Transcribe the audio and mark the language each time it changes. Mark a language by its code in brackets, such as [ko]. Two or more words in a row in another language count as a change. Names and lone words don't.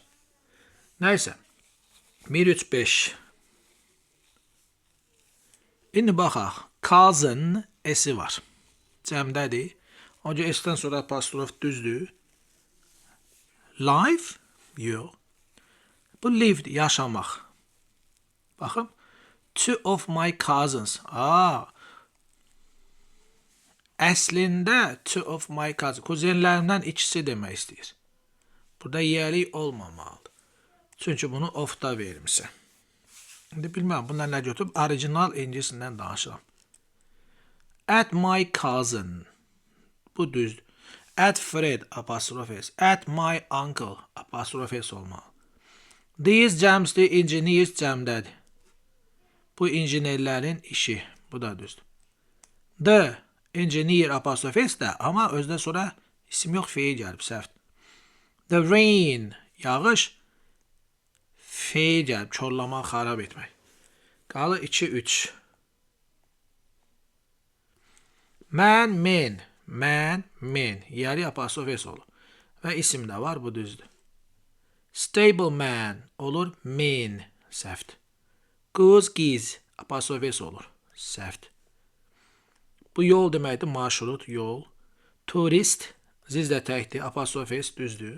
[az] Nəysə. 1, 3, 5. İndi baxaq. Cousin s-i var. Cəmdədir. Onca s-dən sonra apostrof düzdür. Life? Yox. Bu livedir, yaşamaq. Baxın. [en] Two of my cousins. [az] Əslində [en] two of my cousins. [az] Kuzenlərimdən ikisi demək istəyir. Burada yiyəlik olmamalıdır. Çünki bunu of-da vermişsən. İndi bilməm, bunlar nə götürüb? Orijinal incisindən danışıram. [en] At my cousin. [az] Bu düzdür. [en] At Fred [az] apostrofe S. [en] At my uncle [az] apostrofe S olmalı. These cəmsdir, engineers cəmdədir. Bu injinerlərin işi. Bu da düzdür. [en] The engineer [az] apostrofe S də, amma özdə sonra isim yox, feil gəlib, səhvdir. [en] The rain, [az] yağış, feil gəlib, çorlamaq, xarab etmək. Qalır 2-3. [en] Man, men. Man, men. [az] Yeri apostrofe S olur. Və isim də var, bu düzdür. [en] Stable man [az] olur, men. Səhvdir. Goose, giz. Apostrofe S olur. Səhvdir. Bu yol deməkdir, marşrut, yol. Turist, ziz də təkdir, apostrofe S düzdür.